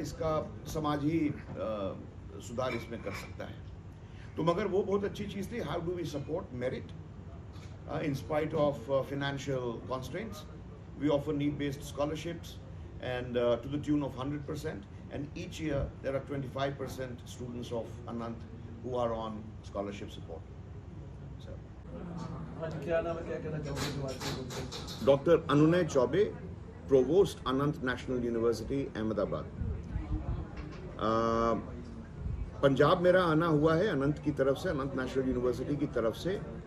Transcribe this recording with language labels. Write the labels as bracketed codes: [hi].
[hi] इसका समाज ही सुधार इसमें कर सकता है। तो मगर वो बहुत अच्छी चीज़ थी। [en] How do we support merit in spite of financial constraints? We offer need-based scholarships and to the tune of 100%. And each year there are 25% students of Anant who are on scholarship support. So, [hi] आज क्या नाम है, क्या कहना चाहोगे जो आज के बोलते हैं? [en] Dr. Anunay Chaube, Provost, Anant National University, Ahmedabad. [hi] Punjab मेरा आना हुआ है अनंत की तरफ से, अनंत नेशनल यूनिवर्सिटी की तरफ से।